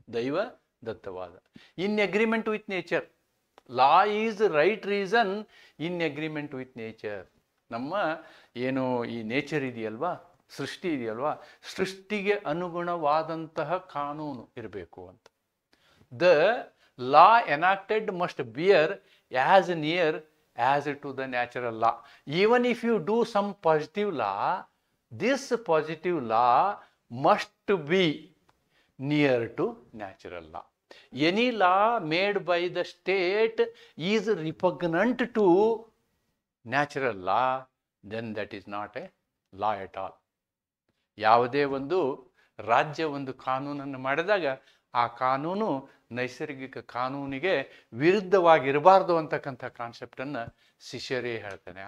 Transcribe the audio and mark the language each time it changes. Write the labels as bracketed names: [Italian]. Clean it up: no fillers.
[Kannada] ದೈವ ದತ್ತವಾದ [English] In agreement with nature. Law is right reason in agreement with nature. [Kannada] ನಮ್ಮ ಏನು ಈ ನೇಚರ್ ಇದೆಯಲ್ವಾ, ಸೃಷ್ಟಿ ಇದೆಯಲ್ವಾ, ಸೃಷ್ಟಿಗೆ ಅನುಗುಣವಾದಂತಹ ಕಾನೂನು ಇರಬೇಕು ಅಂತ. [English] The law enacted must bear as near as to the natural law. Even if you do some positive law, this positive law must be near to natural law. Any law made by the state is repugnant to natural law, then that is not a law at all. [Kannada] ಯಾವುದೇ ಒಂದು ರಾಜ್ಯ ಒಂದು ಕಾನೂನನ್ನು ಮಾಡಿದಾಗ ಆ ಕಾನೂನು ನೈಸರ್ಗಿಕ ಕಾನೂನಿಗೆ ವಿರುದ್ಧವಾಗಿರಬಾರ್ದು ಅಂತಕ್ಕಂಥ ಕಾನ್ಸೆಪ್ಟನ್ನು ಸಿಸೇರೆ ಹೇಳ್ತಾನೆ.